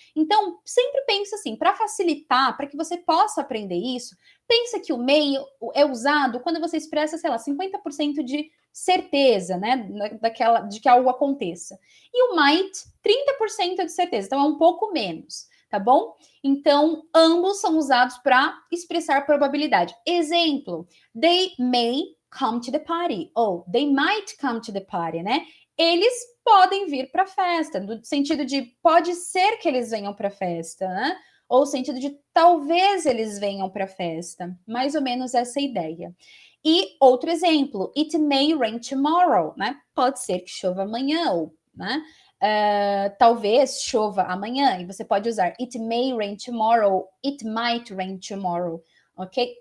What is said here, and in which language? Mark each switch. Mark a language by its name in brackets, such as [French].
[Portuguese] Então, sempre pensa assim, para facilitar, para que você possa aprender isso, pensa que o meio é usado quando você expressa, sei lá, 50% de certeza, né, de que algo aconteça. E o might, 30% de certeza, então é um pouco menos, tá bom? Então, ambos são usados para expressar probabilidade. [English] Exemplo, they may come to the party, ou they might come to the party, né? [Portuguese] Eles podem vir para a festa, no sentido de pode ser que eles venham para a festa, né? Ou no sentido de talvez eles venham para a festa. Mais ou menos essa ideia. E outro exemplo, [English] it may rain tomorrow, [Portuguese] né? Pode ser que chova amanhã, ou, né? Talvez chova amanhã, e você pode usar [English] it may rain tomorrow, it might rain tomorrow, [Portuguese] ok?